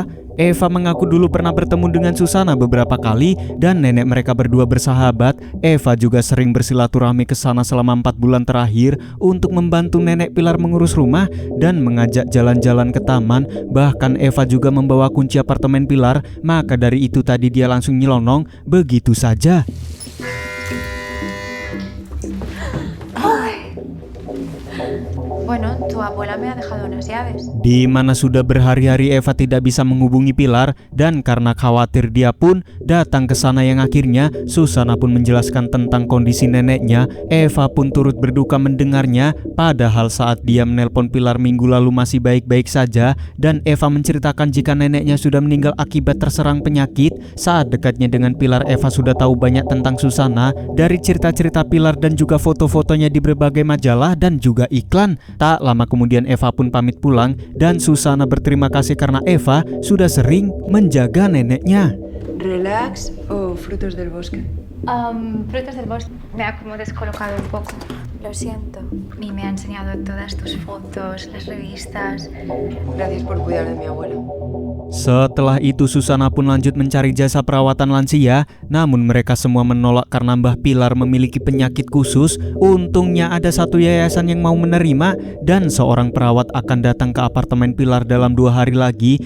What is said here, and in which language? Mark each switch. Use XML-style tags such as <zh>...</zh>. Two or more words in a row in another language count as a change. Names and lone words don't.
<id>Eva mengaku dulu pernah bertemu dengan Susana beberapa kali, dan nenek mereka berdua bersahabat. Eva juga sering bersilaturahmi ke sana selama 4 bulan terakhir untuk membantu nenek Pilar mengurus rumah dan mengajak jalan-jalan ke taman. Bahkan Eva juga membawa kunci apartemen Pilar, maka dari itu tadi dia langsung nyelonong begitu saja.</id> <es>Bueno, tu abuela me ha dejado unas llaves.</es> <id>Di mana sudah berhari-hari Eva tidak bisa menghubungi Pilar, dan karena khawatir dia pun datang ke sana, yang akhirnya Susana pun menjelaskan tentang kondisi neneknya. Eva pun turut berduka mendengarnya, padahal saat dia menelpon Pilar minggu lalu masih baik-baik saja, dan Eva menceritakan jika neneknya sudah meninggal akibat terserang penyakit. Saat dekatnya dengan Pilar, Eva sudah tahu banyak tentang Susana dari cerita-cerita Pilar dan juga foto-fotonya di berbagai majalah dan juga iklan. Tak lama kemudian Eva pun pamit pulang, dan Susana berterima kasih karena Eva sudah sering menjaga neneknya.</id> <es>¿Relax o frutos del bosque? Frutos del bosque. Me ha como descolocado un poco. Lo siento. Y me ha enseñado todas tus fotos, las revistas. Gracias por cuidar de mi abuela.</es> <id>Setelah itu Susana pun lanjut mencari jasa perawatan lansia, namun mereka semua menolak karena Mbah Pilar memiliki penyakit khusus. Untungnya ada satu yayasan yang mau menerima, dan seorang perawat akan datang ke apartemen Pilar dalam 2 hari lagi.</id>